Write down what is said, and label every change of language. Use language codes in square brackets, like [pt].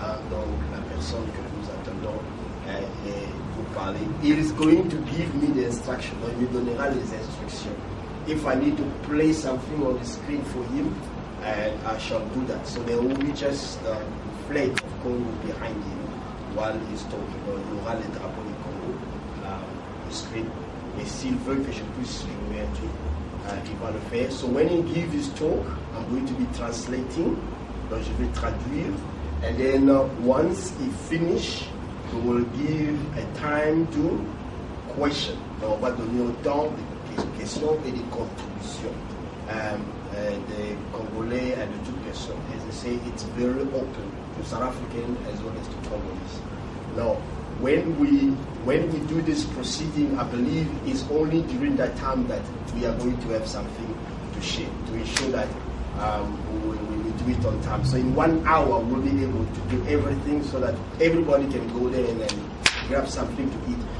[fr] Donc, la personne que nous attendons pour parler. [en] He is going to give me the instruction. [fr] Donc, il me donnera les instructions. [en] If I need to play something on the screen for him, I shall do that. So there will be just the flag of Congo behind him while he's talking. [fr] Donc, il y aura les drapeaux du Congo au screen. Et s'il veut que je puisse jouer un truc, il va le faire. [en] So when he gives his talk, I'm going to be translating. [fr] Donc, je vais traduire. [en] And then once he finishes, we will give a time to question. [fr] Donc, on va donner autant de questions et de contributions des Congolais et de toutes personnes. [en] As I say, it's very open to South African as well as to Congolese. Now, when we do this proceeding, I believe it's only during that time that we are going to have something to share, to ensure that we do it on time. So in 1 hour, we'll be able to do everything so that everybody can go there and then grab something to eat.